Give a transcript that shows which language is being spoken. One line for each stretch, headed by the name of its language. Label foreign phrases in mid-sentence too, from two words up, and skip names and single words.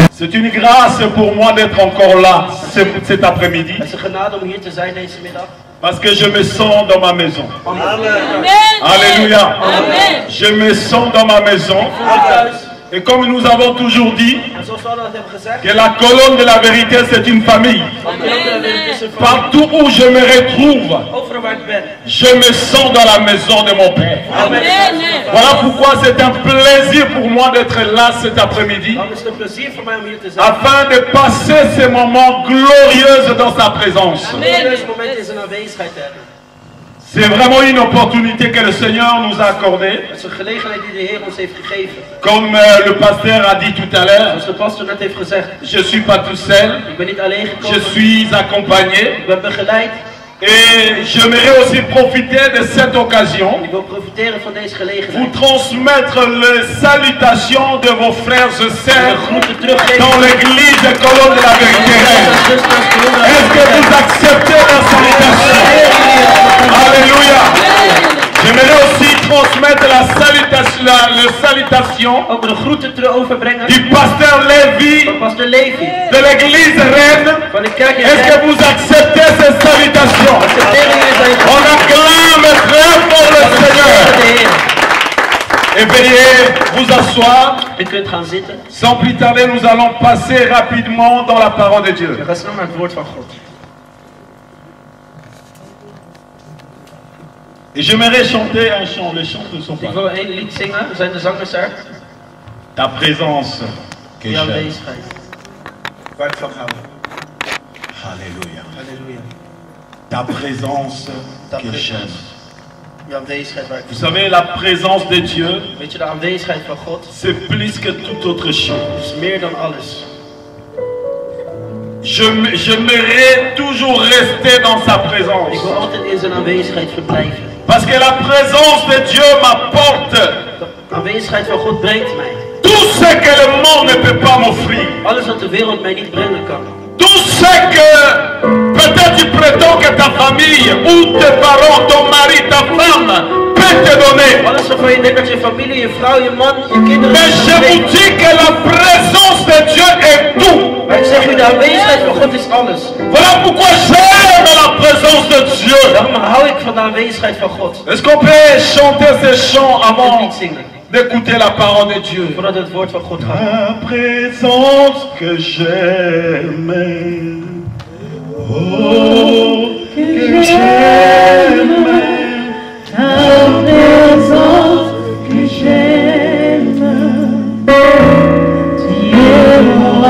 French: C'est une grâce pour moi d'être encore là cet après-midi.
Dutch: Het is een genade om hier te zijn deze middag.
French: Parce que je me sens dans ma maison. Amen. Alléluia. Amen. Je me sens dans ma maison. Et comme nous avons toujours dit,
Dutch: En zoals we dat hebben gezegd.
French: que la colonne de la vérité c'est une famille. Partout où je me retrouve,
Dutch: Overal waar ik ben.
French: je me sens dans la maison de mon Père. Amen. Voilà pourquoi c'est un plaisir pour moi d'être là cet après-midi,
Dutch: Dan is het een plezier voor mij om hier te zijn.
French: afin de passer ces moments glorieux dans sa présence.
Dutch: Om deze moment in zijn aanwezigheid te hebben.
French: C'est vraiment une opportunité que le Seigneur nous a accordée.
Dutch: Het is een gelegenheid die de Heer ons heeft gegeven.
French: Comme le pasteur a dit tout à l'heure,
Dutch: Zoals de pastor net heeft gezegd.
French: je ne suis pas tout seul,
Dutch: Ik ben niet alleen
French: je
Dutch: gekomen.
French: suis accompagné.
Dutch: Ik ben begeleid.
French: Et j'aimerais aussi profiter de cette occasion
Dutch: Ik wil profiteren van deze
French: pour
Dutch: gelegenheid.
French: transmettre les salutations de vos frères et
Dutch: De
French: sœurs
Dutch: groeten teruggeven.
French: dans l'église Colonne de la Vérité. Est-ce que vous acceptez la salutation? Alléluia. J'aimerais aussi transmettre la salutation
Dutch: Ook de groeten overbrengen
French: du pasteur Lévi
Dutch: van pastor Levi.
French: de l'église Rennes.
Dutch: Van de kerk in
French: Est-ce que
Dutch: Rennes.
French: vous acceptez ces salutations?
Dutch: Accepteren jullie zijn
French: On acclame très fort le Seigneur.
Dutch: de Heer.
French: Et veuillez vous asseoir.
Dutch: U kunt gaan zitten.
French: Sans plus tarder, nous allons passer rapidement dans la parole de Dieu.
Dutch: We gaan snel naar het woord van God.
French: Et j'aimerais chanter un chant, le chant de son
Dutch: Ik
French: père.
Dutch: wil één lied zingen. Zijn de zangers er?
French: Ta présence que
Dutch: Die
French: j'aime.
Dutch: aanwezigheid. Waar ik van hou.
French: Alléluia.
Dutch: Halleluja.
French: Ta présence que j'aime.
Dutch: Die aanwezigheid waar ik
French: Vous savez, la présence de Dieu,
Dutch: Weet je, de aanwezigheid van God
French: c'est plus que toute autre chose.
Dutch: is meer dan alles.
French: J'aimerais toujours rester dans sa
Dutch: Ik
French: présence.
Dutch: wil altijd in zijn aanwezigheid verblijven.
French: Parce que la présence de Dieu m'apporte
Dutch: De aanwezigheid van God brengt mij.
French: tout ce que le monde ne peut pas m'offrir.
Dutch: Alles wat de wereld mij niet brengen kan.
French: Tout ce que peut-être tu prétends que ta famille ou tes parents, ton mari, ta femme peut te donner.
Dutch: Alles waarvan je denkt dat je familie, je vrouw, je man, je kinderen...
French: Mais je vous dis que la présence de Dieu est tout.
Dutch: Maar ik zeg u, de aanwezigheid van God is alles.
French: Voilà pourquoi j'aime la présence de Dieu.
Dutch: Daarom hou ik van de aanwezigheid van God.
French: Est-ce qu'on peut chanter ces chants
Dutch: Ik wil
French: avant
Dutch: niet zingen,
French: d'écouter la parole de Dieu?
Dutch: voordat het woord van God gaat.
French: La présence que j'aime. Oh, que j'aime. Ta présence que j'aime, tu es moi.